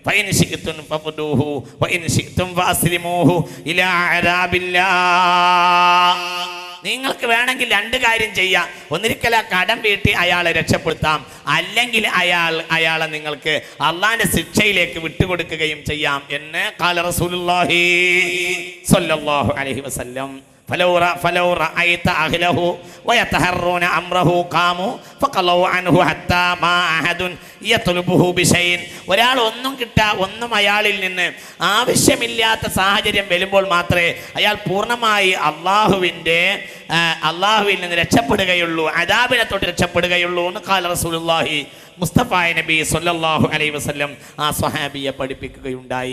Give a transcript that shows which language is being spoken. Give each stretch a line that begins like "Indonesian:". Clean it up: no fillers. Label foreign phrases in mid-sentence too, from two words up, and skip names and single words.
Malayalam: നിങ്ങൾക്ക് വേണമെങ്കിൽ 2 കാര്യം ചെയ്യാം. ഒന്നിരിക്കൽ ആ കടം വീട്ടി അയാളെ രക്ഷപ്പെടുത്താം, അല്ലെങ്കിൽ അയാളെ നിങ്ങൾക്ക് അള്ളാന്റെ ശിക്ഷയിലേക്ക് വിട്ടുകൊടുക്കുകയും ചെയ്യാം എന്ന്
Arabic: قال رسول الله صلى الله عليه وسلم. فلو رأيت أهله ويتهرون أمره قاموا فقالوا عنه حتى ما أحد يطلبه بشيء.
Malayalam: ഒരാൾ ഒന്നും അയാളിൽ നിന്ന് ആവശ്യമില്ലാത്ത സാഹചര്യം വരുമ്പോൾ മാത്രമേ അയാൾ പൂർണ്ണമായി അള്ളാഹുവിൽ നിന്ന് രക്ഷപ്പെടുകയുള്ളൂ, അദാബിനെ തൊട്ട് രക്ഷപ്പെടുകയുള്ളൂ എന്ന്
Arabic: قال رسول الله
Malayalam: മുസ്തഫായ നബി
Arabic: صلى الله عليه وسلم
Malayalam: ആ സ്വഹാബിയെ പഠിപ്പിക്കുകയുണ്ടായി.